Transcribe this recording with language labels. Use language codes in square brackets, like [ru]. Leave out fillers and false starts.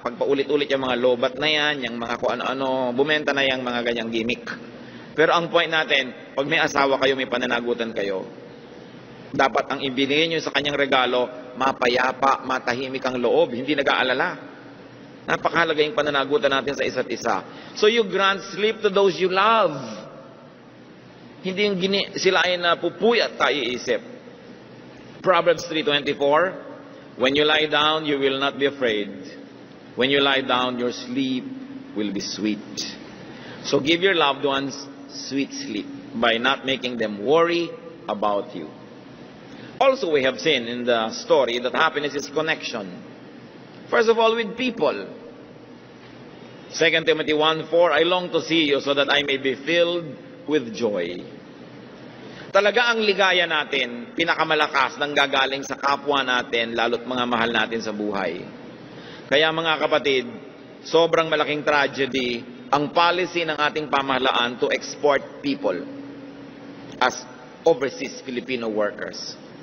[tl] Pag paulit-ulit yung mga lobat na yan, yung mga kung ano-ano, bumenta na yung mga ganyang gimmick. Pero ang point natin, pag may asawa kayo, may pananagutan kayo, dapat ang ibigay nyo sa kanyang regalo, mapayapa, matahimik ang loob, hindi nag-aalala. Napakahalaga yung pananagutan natin sa isa't isa. [en] So you grant sleep to those you love. [tl] Hindi yung sila ay napupuyat tayo iisip. [en] Proverbs 3:24, when you lie down, you will not be afraid. When you lie down, your sleep will be sweet. So give your loved ones sweet sleep by not making them worry about you. Also, we have seen in the story that happiness is connection. First of all, with people. 2 Timothy 1:4, I long to see you so that I may be filled with joy. [tl] Talaga ang ligaya natin, pinakamalakas nang gagaling sa kapwa natin, lalo't mga mahal natin sa buhay. Kaya mga kapatid, sobrang malaking tragedy ang policy ng ating pamahalaan [en] to export people as overseas Filipino workers.